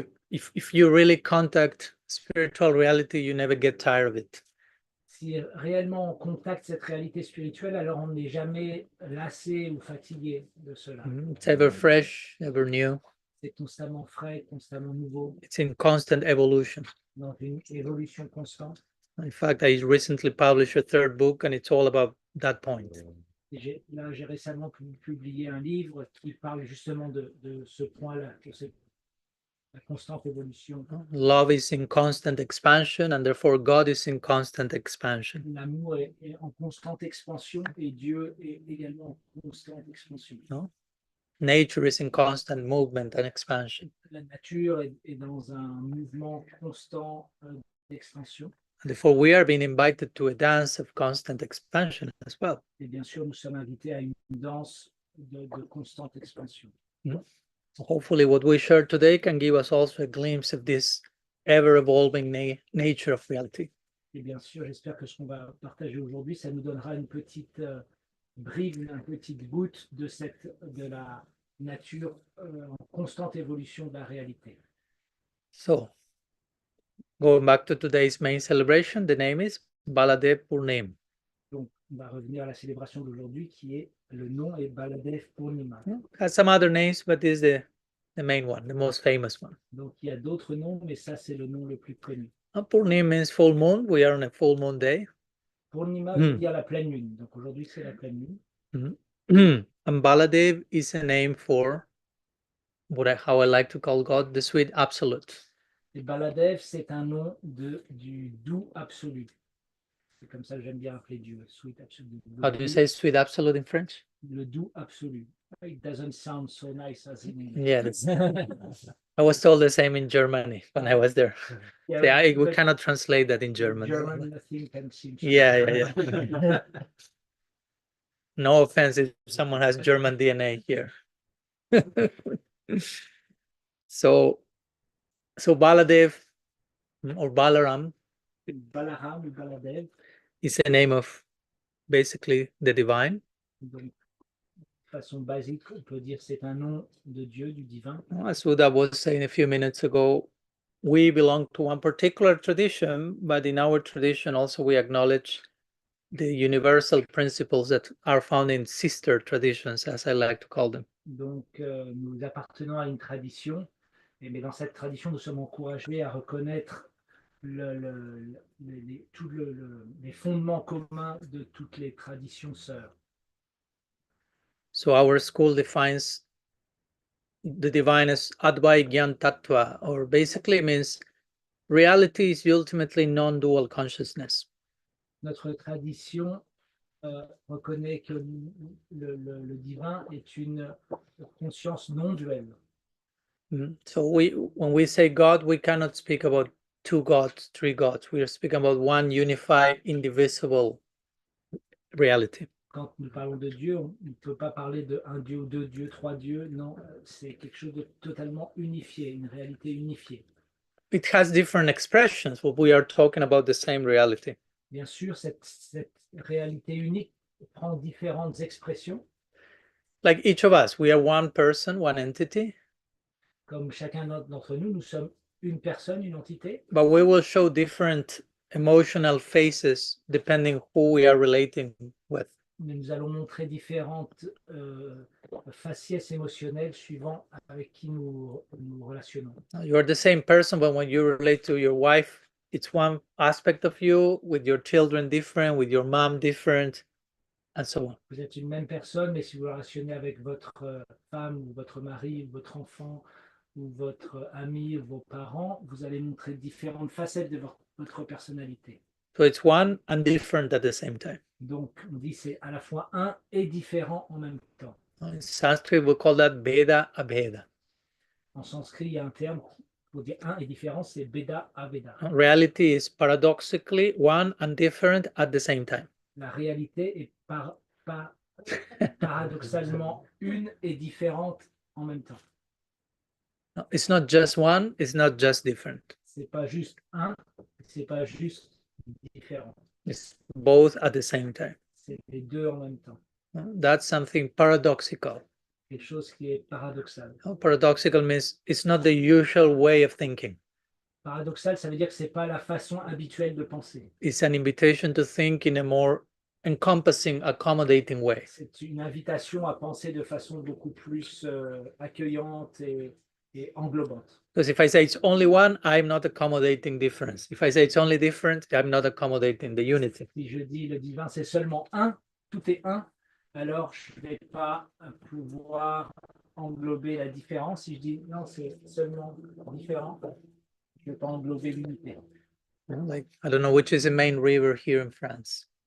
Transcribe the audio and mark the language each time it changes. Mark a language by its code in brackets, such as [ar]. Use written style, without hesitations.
[en] If you really contact spiritual reality, you never get tired of it. [fr] Si réellement on contacte cette réalité spirituelle, alors on n'est jamais lassé ou fatigué de cela. [en] It's ever fresh, ever new. [fr] C'est constamment frais, constamment nouveau. [en] It's in constant evolution. [fr] Dans une évolution constante. [en] In fact, I recently published a third book and it's all about that point. [fr] J'ai récemment publié un livre qui parle justement de ce point-là, la constante évolution. [en] Love is in constant expansion and therefore God is in constant expansion. [fr] L'amour est en constante expansion et Dieu est également en constante expansion. [en] No? Nature is in constant movement and expansion. [fr] La nature est dans un mouvement constant d'expansion. [en] Therefore, we are being invited to a dance of constant expansion as well. [fr] Et bien sûr, nous sommes invités à une danse de constante expansion. [en] Hopefully what we share today can give us also a glimpse of this ever-evolving nature of reality. [fr] Et bien sûr, j'espère que ce qu'on va partager aujourd'hui, ça nous donnera une petite bribe, une petite goutte de la nature en constante évolution de la réalité. [en] So, going back to today's main celebration, the name is Baladeva Purnima. [fr] Donc, on va revenir à la célébration d'aujourd'hui qui est, le nom est Baladeva Purnima. [en] Has some other names, but this is the main one, the most famous one. [fr] Donc, il y a d'autres noms, mais ça, c'est le nom le plus connu. [en] Purnima means full moon. We are on a full moon day. [fr] Purnima veut dire la pleine lune. Donc, aujourd'hui, c'est la pleine lune. [en] And Baladev is a name for how I like to call God, the sweet absolute. [fr] Et Baladev, c'est un nom du doux absolu. C'est comme ça que j'aime bien appeler Dieu, [en] sweet absolute. How do you say sweet absolute in French? [fr] Le doux absolu. [en] It doesn't sound so nice as in English. Yeah, I was told the same in Germany when I was there. Yeah, we cannot translate that in German. German, nothing can seem. Yeah. No offense if someone has German DNA here. So Baladev or Balaram [fr] Balaram ou Baladev [en] is a name of basically the divine. [fr] Donc, de façon basique, on peut dire c'est un nom de Dieu, du divin. [en] As Uda was saying a few minutes ago, we belong to one particular tradition, but in our tradition also we acknowledge the universal principles that are found in sister traditions, as I like to call them. [fr] Donc, nous appartenons à une tradition, mais dans cette tradition, nous sommes encouragés à reconnaître les fondements communs de toutes les traditions sœurs. [en] So our school defines the divine as Advai Gyan Tattva, or basically means reality is ultimately non-dual consciousness. [fr] Notre tradition reconnaît que le divin est une conscience non duelle. [en] So when we say God, we cannot speak about two gods, three gods. We are speaking about one unified, indivisible reality. [fr] Quand nous parlons de Dieu, on ne peut pas parler de un Dieu ou deux dieux, trois dieux. Non, c'est quelque chose de totalement unifié, une réalité unifiée. [en] It has different expressions, but we are talking about the same reality. [fr] Bien sûr, cette réalité unique prend différentes expressions. [en] Like each of us, we are one person, one entity. [fr] Comme chacun d'entre nous, nous sommes une personne, une entité. [en] But we will show different emotional faces depending who we are relating with. [fr] Mais nous allons montrer différentes faciès émotionnelles suivant avec qui nous relationnons. [en] You are the same person, but when you relate to your wife, it's one aspect of you, with your children different, with your mom different, and so on. [fr] Vous êtes une même personne, mais si vous relationnez avec votre femme ou votre mari ou votre enfant ou votre ami ou vos parents, vous allez montrer différentes facettes de votre personnalité. [en] So it's one and different at the same time. [fr] Donc, on dit c'est à la fois un et différent en même temps. [en] In Sanskrit, we call that Veda Abheda. [fr] En sanskrit, il y a un terme pour dire un et différent, c'est Veda Aveda. [en] Reality is paradoxically one and different at the same time. [fr] La réalité est paradoxalement une et différente en même temps. [en] No, it's not just one, it's not just different. [fr] C'est pas juste un, c'est pas juste différent. [en] It's both at the same time. [fr] C'est les deux en même temps. [en] That's something paradoxical. [fr] Quelque chose qui est paradoxal. [en] Paradoxical means it's not the usual way of thinking. [fr] Paradoxal, ça veut dire que c'est pas la façon habituelle de penser. [en] It's an invitation to think in a more encompassing, accommodating way. [fr] C'est une invitation à penser de façon beaucoup plus accueillante et englobante. [en] Because if I say it's only one, I'm not accommodating difference. If I say it's only different, I'm not accommodating the unity. [fr] Si je dis le divin c'est seulement un, tout est un, alors je ne vais pas pouvoir englober la différence. Si je dis non, c'est seulement différent, je ne vais pas englober l'unité. [en] Like, I don't know which is the main river here in France.